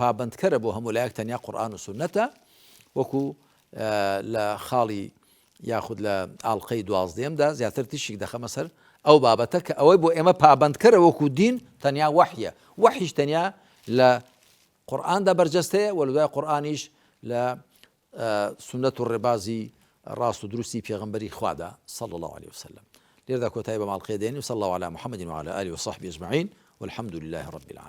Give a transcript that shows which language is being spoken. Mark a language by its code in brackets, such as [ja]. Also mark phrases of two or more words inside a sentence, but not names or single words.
[ckb] پابندکەرە بۆ هەموو لایەک تەنیا قورئان و سنەتە وەکو لە خاڵی یاخود لە ئاڵلقەی 12دا زیاتر تیشێک دەخەمە سەر ئەو بابەتە کە ئەوەی بۆ ئێمە پابندکەرە وەکو دین تەنیا وەحیە وەحیش تەنیا لە قورئاندا بەرجەستەیە و لە دوای قورئانیش لە سنەت و ڕێبازی ڕاست و دروستی پێغەمبەری خوادا [ar] صلی الله عليه وسلم. [ckb] لێرەدا کۆتایی بە ماڵقەیە دێنین و [ar] صلی الله على محمد وعلى آله وصحبه أجمعين والحمد لله رب العالمين.